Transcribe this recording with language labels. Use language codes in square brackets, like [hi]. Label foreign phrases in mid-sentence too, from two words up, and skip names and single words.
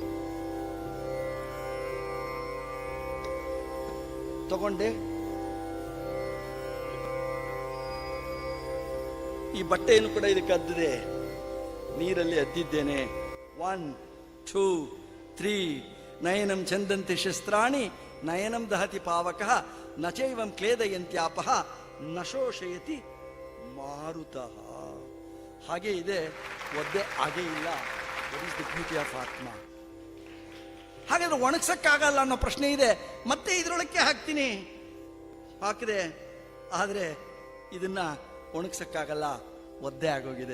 [kn] ತಗೊಂಡೆ, ಈ ಬಟ್ಟೆಯನ್ನು ಕೂಡ ಇದಕ್ಕೆ ಅದ್ದಿದೆ, ನೀರಲ್ಲಿ ಅದ್ದಿದ್ದೇನೆ. [sa] 1 2 3 ನಯನಂ ಚಂದಂತಿ ಶಸ್ತ್ರಾಣಿ ನಯನಂ ದಹತಿ ಪಾವಕ ನಚೈವಂ ಕ್ಲೇದಯಂತ್ಯಾಪ ನಶೋಷಯತಿ ಮಾರುತಃ. [kn] ಹಾಗೆ ಇದೆ, ಒದ್ದೆ ಹಾಗೇ ಇಲ್ಲ. [en] that is the beauty of ಆತ್ಮ. [kn] ಹಾಗಾದ್ರೆ ಒಣಗ್ಸಕ್ಕಾಗಲ್ಲ ಅನ್ನೋ ಪ್ರಶ್ನೆ ಇದೆ. ಮತ್ತೆ ಇದರೊಳಕ್ಕೆ ಹಾಕ್ತೀನಿ, ಹಾಕಿದೆ, ಆದರೆ ಇದನ್ನ ಒಣಗ್ಸಕ್ಕಾಗಲ್ಲ, ಒದ್ದೆ ಆಗೋಗಿದೆ.